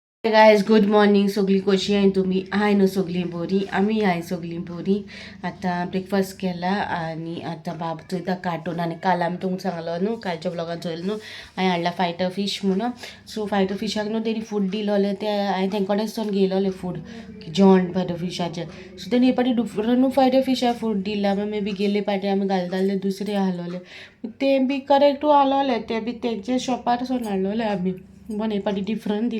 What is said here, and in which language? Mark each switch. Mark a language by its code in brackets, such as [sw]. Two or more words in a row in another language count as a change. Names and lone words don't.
[en] guys good morning. [mr] सगळी कशी आहे तुम्ही? आहे ना सगळी बरी. आम्ही आहे सगळी बरी. आता ब्रेकफास्ट केला आणि आता बाबचो इथं कार्टून. [kok] आणि काल आम्ही तुमकां सांगलो न्हू, कालच्या ब्लॉगात चोयल न्हू, हांवें हाडला फायटर फीश म्हणून. सो फायटर फिशाक न्हू तेणी फूड दिलोलें, ते हांवें तेंकडेच घेयलोलें फूड, जेवण फायटर फिशाचें. सो तेणी हे पाटी डिफरंट फायटर फिशाक फूड दिला. [en] may be [kok] गेले पाटी आमी घालताले दुसरे हाडलोले, ते बी करेक्टू हाडलोले, ते बी तेंचे शॉपारसून हाडलोले आमी, पण हे पाटी डिफरंट दिला.